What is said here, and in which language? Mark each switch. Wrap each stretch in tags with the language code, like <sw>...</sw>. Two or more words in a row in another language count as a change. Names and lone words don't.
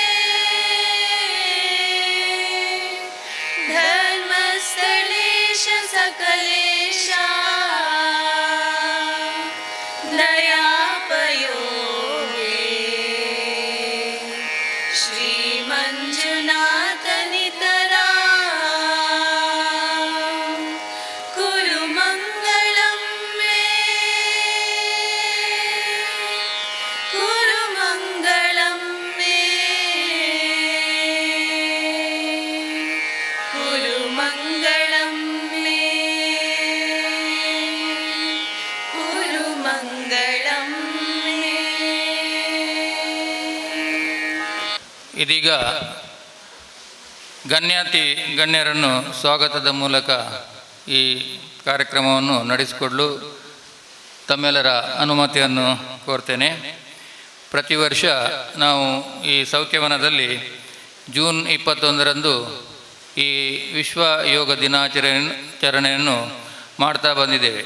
<sa>धर्मस्थलेश सकलेश दयापयोगे श्रीमञ्जुनाथ नितरा कुरु मङ्गलं मे कुरु मङ्गलं मे कुरु मङ्गलं मे कुरु मङ्गलं मे.</sa> <kn>ಇದೀಗ ಗಣ್ಯರನ್ನು ಸ್ವಾಗತದ ಮೂಲಕ ಈ ಕಾರ್ಯಕ್ರಮವನ್ನು ನಡೆಸಿಕೊಡಲು ತಮ್ಮೆಲ್ಲರ ಅನುಮತಿಯನ್ನು ಕೋರ್ತೇನೆ. ಪ್ರತಿ ವರ್ಷ ನಾವು ಈ ಸೌಖ್ಯವನದಲ್ಲಿ ಜೂನ್ 21ರಂದು ಈ ವಿಶ್ವ ಯೋಗ ದಿನಾಚರಣೆಯನ್ನು ಮಾಡ್ತಾ ಬಂದಿದ್ದೇವೆ.</kn>